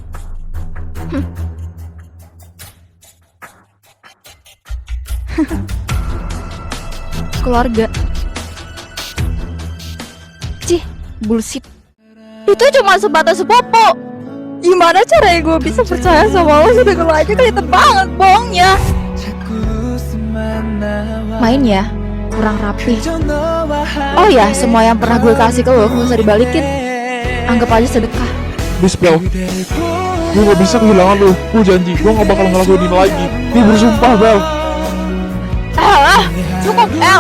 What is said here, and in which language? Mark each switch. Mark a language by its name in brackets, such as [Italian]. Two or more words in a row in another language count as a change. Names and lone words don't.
[Indonesian] Keluarga. Cih, bullshit. Itu cuma sebatas sepupu. Gimana caranya gue bisa percaya sama lo sedangkan lo aja kelihatan banget bohongnya. [Korean] 자꾸 웃음만 나와 [Indonesian] Main ya, kurang rapi. [Korean] 그저 너와 [Indonesian] Oh ya, semua yang pernah gue kasih ke lo gak usah dibalikin. Anggap aja sedekah. Please Pel, [Korean] 그댈 [Indonesian] gue gak bisa kehilangan lu. Gue janji, gue gak bakal ngelakuin ini lagi. Gue bersumpah Pel. Cukup, El.